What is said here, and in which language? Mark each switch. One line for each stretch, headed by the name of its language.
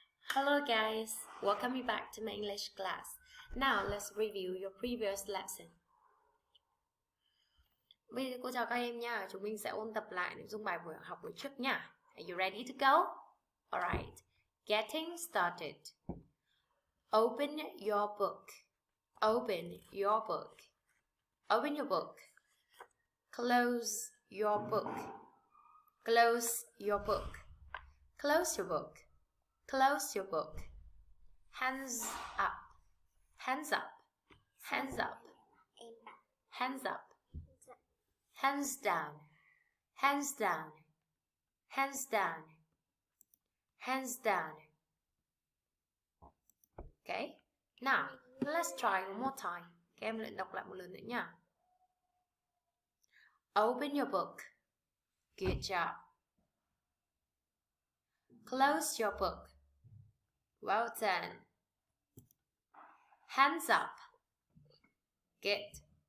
English: Hello guys, welcome you back to my English class. Now let's review your previous lesson.
Vietnamese: Bây giờ cô chào các em nha, chúng mình sẽ ôn tập lại nội dung bài học buổi trước nha.
English: Are you ready to go? Alright, getting started. Open your book. Open your book. Open your book. Close your book. Close your book. Close your book. Close your book. Hands up. Hands up. Hands up. Hands up. Hands down. Hands down. Hands down. Hands down. Okay. Now, let's try one more time.
Vietnamese: Các em luyện đọc lại một lần nữa nha.
English: Open your book. Good job. Close your book. Well done. Hands up. Good.